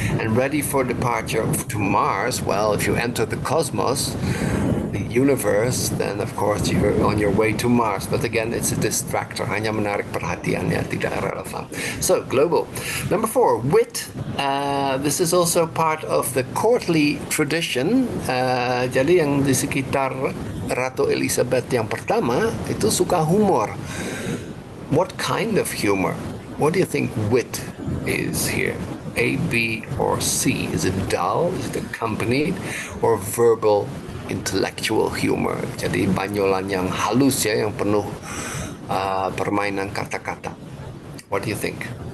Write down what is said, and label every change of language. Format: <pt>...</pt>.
<en>And ready for departure to Mars, well, if you enter the cosmos, the universe, then of course you're on your way to Mars. But again, it's a distractor,</en> <id>hanya menarik perhatian, ya, tidak relevan.</id> <en>So, global. Number 4, wit. This is also part of the courtly tradition.</en> <id>Jadi yang di sekitar Ratu Elizabeth yang pertama itu suka humor.</id> <en>What kind of humor? What do you think wit is here? A, B, or C? Is it dull? Is it accompanied? Or verbal, intellectual humor?</en> <id>Jadi banyolan yang halus ya, yang penuh permainan kata-kata.</id> <en>What do you think?</en>